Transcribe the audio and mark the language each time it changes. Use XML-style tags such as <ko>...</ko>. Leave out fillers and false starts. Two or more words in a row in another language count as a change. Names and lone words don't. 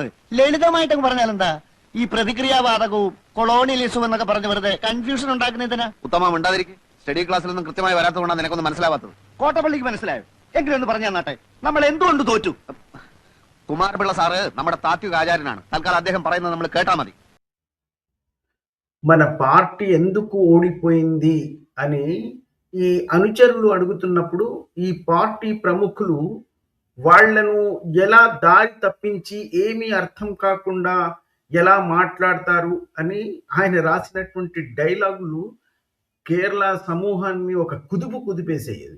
<ml>ലളിതമായിട്ട് പറഞ്ഞാൽ എന്താ, ഈ പ്രതിക്രിയാവാദകവും കൊളോണിയലിസവും എന്നൊക്കെ പറഞ്ഞ് വെറുതെ കൺഫ്യൂഷൻ ഉണ്ടാക്കുന്നതിനാ? ഉത്തമം ഉണ്ടാതിരിക്കും. സ്റ്റഡി ക്ലാസ്സിലൊന്നും കൃത്യമായി വരാത്തതുകൊണ്ടാണ് നിനക്കൊന്നും മനസ്സിലാവാത്തത്. കോട്ടപ്പള്ളിക്ക് മനസ്സിലായോ? എങ്കിലും ഒന്ന് പറഞ്ഞു തന്നാട്ടെ, നമ്മൾ എന്തുകൊണ്ട് തോറ്റു? കുമാരപിള്ള സാറ് നമ്മുടെ താത്വിക ആചാര്യനാണ്. തൽക്കാലം അദ്ദേഹം പറയുന്നത് നമ്മൾ കേട്ടാ മതി.</ml> <te>మన పార్టీ ఎందుకు ఓడిపోయింది అని ఈ అనుచరులు అడుగుతున్నప్పుడు ఈ పార్టీ ప్రముఖులు వాళ్లను ఎలా దారి తప్పించి ఏమీ అర్థం కాకుండా ఎలా మాట్లాడతారు అని ఆయన రాసినటువంటి డైలాగులు కేరళ సమూహాన్ని ఒక కుదిపేసేది.</te>